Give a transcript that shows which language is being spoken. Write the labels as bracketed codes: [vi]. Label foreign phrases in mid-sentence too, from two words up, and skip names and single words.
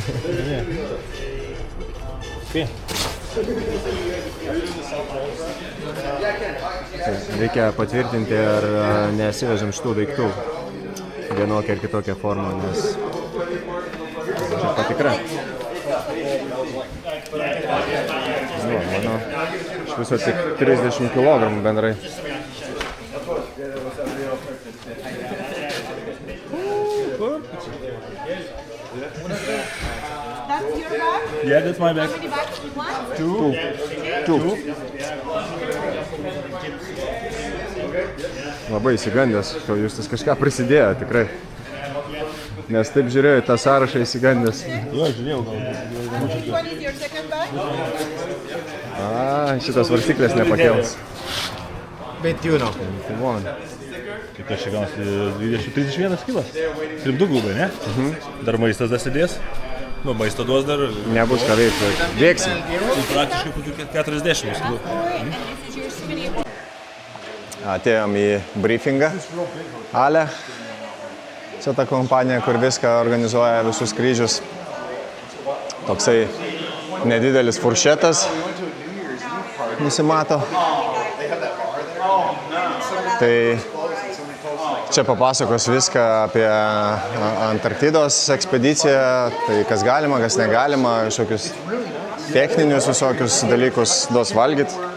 [lt] Reikia patvirtinti, ar nesivežam šitų daiktų vienokią ar kitokią formą, nes čia patikra. Mano iš viso tik 30 kg bendrai. [en] That's your bag? Yeah, that's my bag. How many bags do you want? Two. [lt] Labai įsigandęs, kad Justas kažką prisidėjo tikrai. Nes taip žiūrėjau į tą sąrašą įsigandęs. Jo, žiūrėjau gal. [en] Which one is your second bag? [lt] Šitas varstiklės nepakėlas. 21. Kaip čia gausi 20-31 kilas. 32 grubai, ne? Dar maistas dasidės. Nu, maisto duos dar. Nebus ką veikti. Veiksim. Praktiškai kokių 40 kilų. [en] And this is your souvenir. [lt] Atėjom į briefingą. Ale. Čia ta kompanija, kur viską organizuoja, visus skrydžius. Toksai nedidelis furšetas nusimato. Tai čia papasakos viską apie Antarktidos ekspediciją, tai kas galima, kas negalima, kažkokius techninius visokius dalykus duos valgyt.